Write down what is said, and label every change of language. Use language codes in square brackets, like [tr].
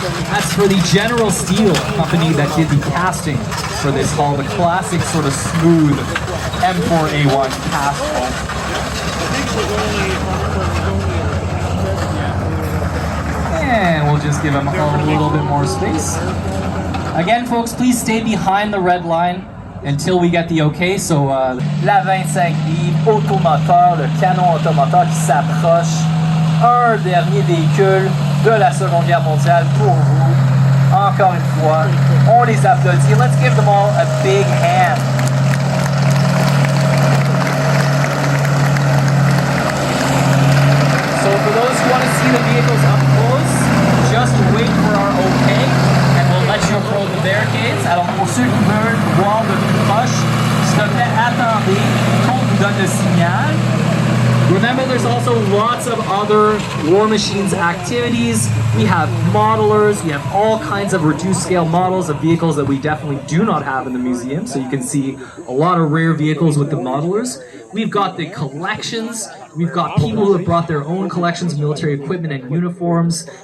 [en] That's for the General Steel company that did the casting for this hull, the classic sort of smooth M4A1 cast hull. And we'll just give him a little bit more space. Again, folks, please stay behind the red line until we get the okay. [fr] So, la 25 livres, automoteur, le canon automoteur qui s'approche. Un dernier véhicule de la Seconde Guerre mondiale pour vous. Encore une fois, on les applaudit. [en] Let's give them all a big hand. So for those who want to see the vehicles up close, just wait for our okay, and we'll let you approach the barricades. [fr] Alors pour ceux qui veulent voir de plus proche, s'il te plaît, attendez qu'on vous donne le signal. [en] Remember, there's also lots of other War Machines activities. We have modelers, we have all kinds of reduced scale models of vehicles that we definitely do not have in the museum, so you can see a lot of rare vehicles with the modelers. We've got the collections, we've got people who have brought their own collections of military equipment and uniforms.